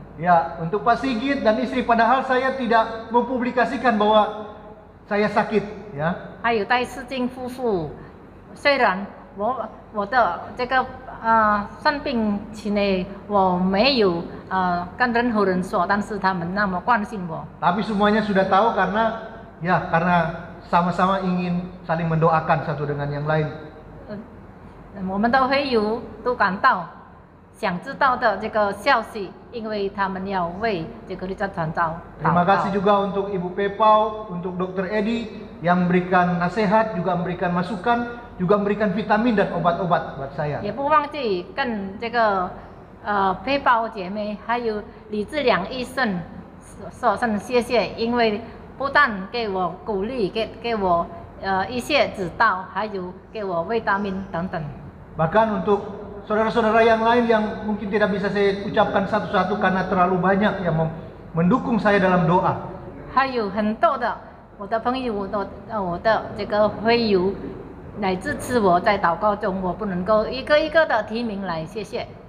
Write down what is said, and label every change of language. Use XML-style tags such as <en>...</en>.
<id>Ya, untuk Pak Sigit dan istri, padahal saya tidak mempublikasikan bahwa saya sakit, ya.</id> <zh>还有戴世金夫妇，虽然我的这个生病期内我没有跟任何人说，但是他们那么关心我。</zh> <id>Tapi semuanya sudah tahu karena sama-sama ingin saling mendoakan satu dengan yang lain.</id> <zh>我们的会友都感到想知道的这个消息，因为他们要为这个立教传道祷</zh> <id>Terima</id> <zh>告。</zh> <id>kasih juga untuk Ibu Pepau, untuk Dr. Edi yang memberikan nasihat, juga memberikan masukan, juga memberikan vitamin dan obat-obat buat saya.</id> <zh>也不忘记跟这个背包姐妹还有李志良医生说声谢谢，因为不但给我鼓励，给我一些指导，还有给我维他命等等。</zh> <id>Bahkan untuk saudara-saudara yang lain yang mungkin tidak bisa saya ucapkan satu-satu karena terlalu banyak yang mendukung saya dalam doa.</id> <zh>还有很多的我的朋友，我的这个会友来支持我在祷告中，我不能够一个一个的提名来谢谢。</zh>